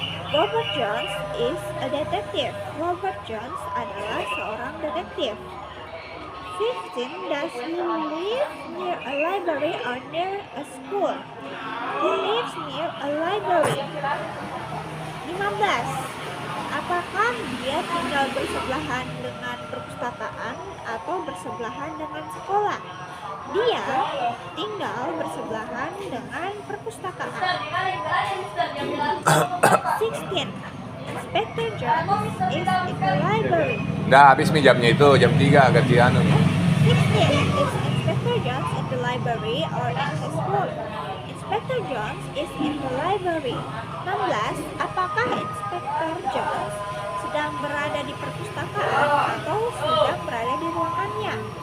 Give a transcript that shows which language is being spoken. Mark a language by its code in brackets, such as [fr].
[en] Robert Jones is a detective. [id] Robert Jones adalah seorang detektif. 15. [en] Does he live near a library or near a school? He lives near a library. 15. [id] Apakah dia tinggal bersebelahan dengan perpustakaan atau bersebelahan dengan sekolah? Dia tinggal bersebelahan dengan perpustakaan. 16. [en] Inspector Jones is in the library. [id] Udah habis nih jamnya itu, jam 3 gantian. 16. [en] Is Inspector Jones in the library or in his room? Inspector Jones is in the library. 16. [id] Apakah Inspector Jones sedang berada di perpustakaan atau sedang berada di ruangannya?